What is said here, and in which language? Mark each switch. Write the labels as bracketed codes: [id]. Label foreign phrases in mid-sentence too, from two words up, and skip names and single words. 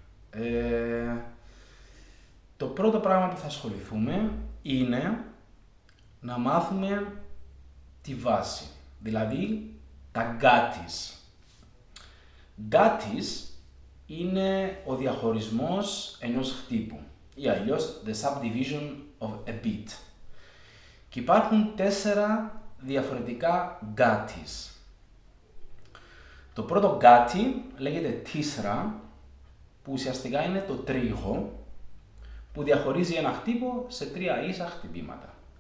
[el] Το πρώτο πράγμα που θα ασχοληθούμε είναι να μάθουμε τη βάση, δηλαδή τα γκάτις. Γκάτις είναι ο διαχωρισμός ενός χτύπου ή αλλιώς [en] the subdivision of a beat. [el] Και υπάρχουν 4 διαφορετικά γκάτις. Το πρώτο γκάτι λέγεται τίσρα, που ουσιαστικά είναι το τρίγο, που διαχωρίζει ένα χτύπο σε 3 ίσα χτυπήματα.